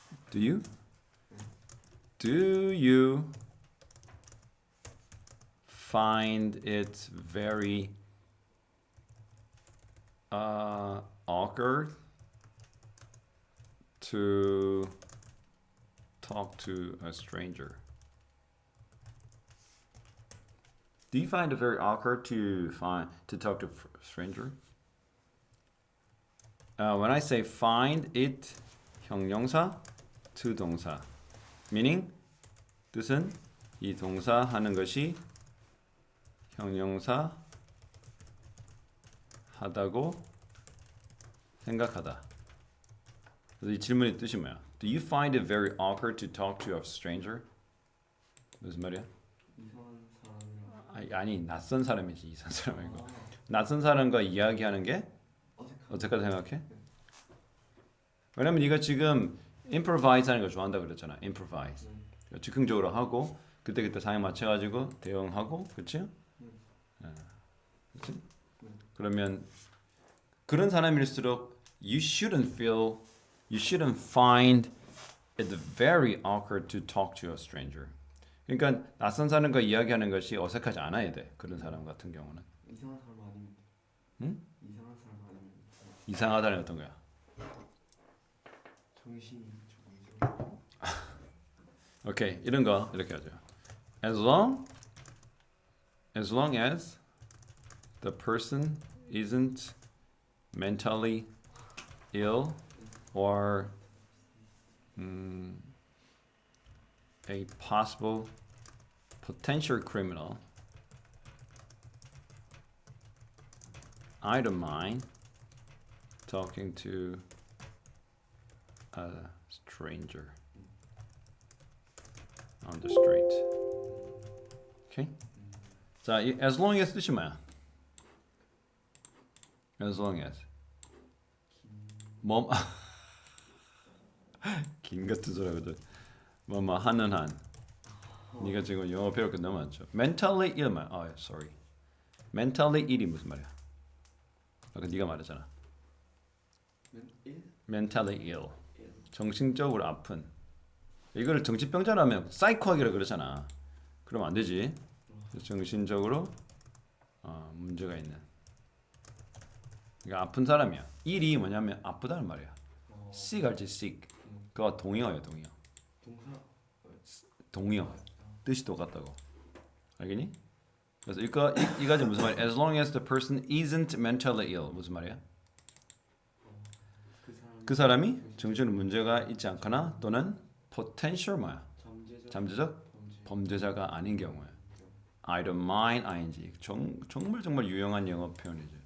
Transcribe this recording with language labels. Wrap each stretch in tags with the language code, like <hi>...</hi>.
<en>Do you? Do you find it very awkward to talk to a stranger? Do you find it very awkward to talk to a stranger? When I say find it,</en> <ko>형용사, to 동사, meaning 뜻은 이 동사 하는 것이 형용사 하다고 생각하다. 그래서 이 질문의 뜻이 뭐야?</ko> <en>Do you find it very awkward to talk to a stranger?</en> <ko>무슨 말이야? 이상한 사람이랑 아니 낯선 사람이지 이상한 사람 아니고 낯선 사람과 이야기하는 게 어색하다 생각해? 왜냐면 네가 지금 improvise 하는 거 좋아한다 그랬잖아.</ko> <en>improvise.</en> <ko>즉흥적으로 하고 그때 상황에 맞춰가지고 대응하고 그치? 그치? 그러면 그런 사람일수록</ko> <en>you shouldn't find it very awkward to talk to a stranger.</en> <ko>그러니까 낯선 사람과 이야기하는 것이 어색하지 않아야 돼. 그런 사람 같은 경우는. 이상한 사람 아니면 응? 이상한 사람 아니면 이상하다는 어떤 거야? 정신이 조금 오케이 이런 거 이렇게 하죠.</ko> <en>As long as the person isn't mentally ill or a possible potential criminal, I don't mind talking to a stranger on the street. Okay?</en> <ko>자, 이 as long as 뜻이 뭐야? As long as 긴 같은 소리 하거든. 뭐뭐 하는 한. 네가 지금 영어 배울 게 너무 많죠. Mentally ill 말. sorry. Mentally ill이 무슨 말이야? 아까 네가 말했잖아. Mentally ill. 정신적으로 아픈. 이거를 정신병자라면 사이코하기라 그러잖아. 그러면 안 되지. 정신적으로 문제가 있는. 그러니까 아픈 사람이야. ill이 뭐냐면 아프다는 말이야. sick 알지? sick. 그거 동의어야 동의어. 동의어. 뜻이 똑같다고. 알겠니? 그래서 이 가지 무슨 말이야?</ko> <en>As long as the person isn't mentally ill</en> <ko>무슨 말이야? 그 사람이 정신으로 문제가 있지 않거나 또는 potential 뭐야? 잠재적 범죄자가 아닌 경우에.</ko> <en>I don't mind ing.</en> <ko>정말 유용한 영어 표현이지.</ko>